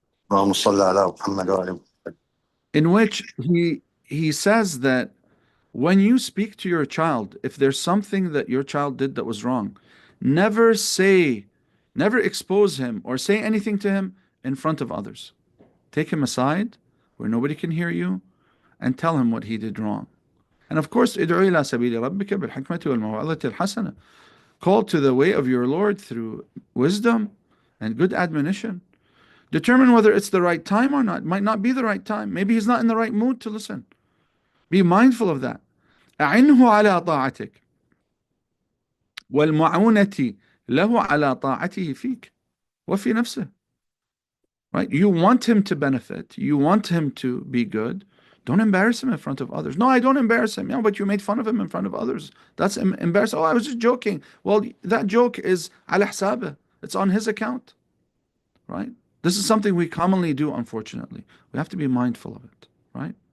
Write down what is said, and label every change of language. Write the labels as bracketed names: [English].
[Arabic] اللهم صل على محمد وآل محمد. [English] in which he says that when you speak to your child, if there's something that your child did that was wrong, never expose him or say anything to him in front of others. Take him aside where nobody can hear you and tell him what he did wrong. And of course, [Arabic] ادعو إلى سبيل ربك بالحكمة والموعظة الحسنة. [English] Call to the way of your Lord through wisdom and good admonition. Determine whether it's the right time or not. It might not be the right time. Maybe he's not in the right mood to listen. Be mindful of that. [Arabic] أعنه على طاعتك والمعونة له على طاعته فيك وفي نفسه. [English] Right? You want him to benefit. You want him to be good. Don't embarrass him in front of others. No, I don't embarrass him. Yeah, but you made fun of him in front of others. That's embarrassing. Oh, I was just joking. Well, that joke is ala hsabah. It's on his account. Right? This is something we commonly do, unfortunately. We have to be mindful of it. Right?